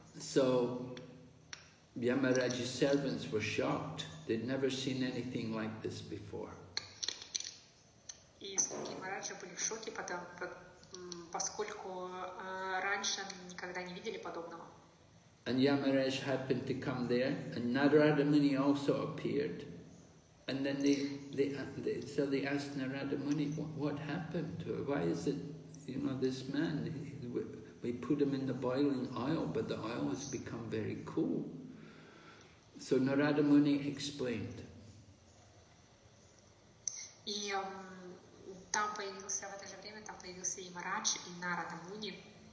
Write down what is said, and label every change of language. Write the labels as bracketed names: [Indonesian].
[English] So Yamaraj's servants were shocked. They'd never seen anything like this before. [Russian] И слуги Ямараджа были в шоке, поскольку раньше они никогда не видели подобного. [English] And Yamaraj happened to come there, and Narada Muni also appeared. And then so they asked Narada Muni, what happened to her? Why is it, this man, we put him in the boiling oil, but the oil has become very cool. So Narada Muni explained. [Russian] И там появился, в это же время там появился и Марадж, и Нарада Муни.